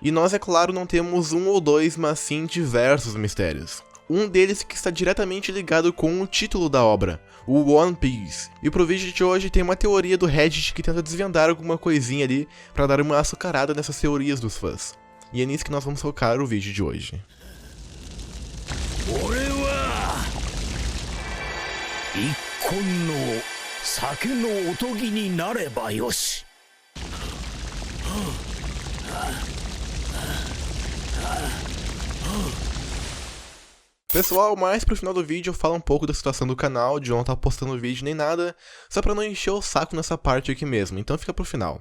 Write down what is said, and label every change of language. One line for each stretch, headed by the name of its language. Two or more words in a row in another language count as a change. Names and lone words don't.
Portuguese: E nós, é claro, não temos um ou dois, mas sim diversos mistérios. Um deles que está diretamente ligado com o título da obra, o One Piece. E pro vídeo de hoje tem uma teoria do Reddit que tenta desvendar alguma coisinha ali pra dar uma açucarada nessas teorias dos fãs. E é nisso que nós vamos focar o vídeo de hoje.
Japanese: 一献の酒のおとぎになればよし。
Portuguese: Pessoal, mais pro final do vídeo eu falo um pouco da situação do canal, de eu não estar postando vídeo nem nada, só pra não encher o saco nessa parte aqui mesmo, então fica pro final.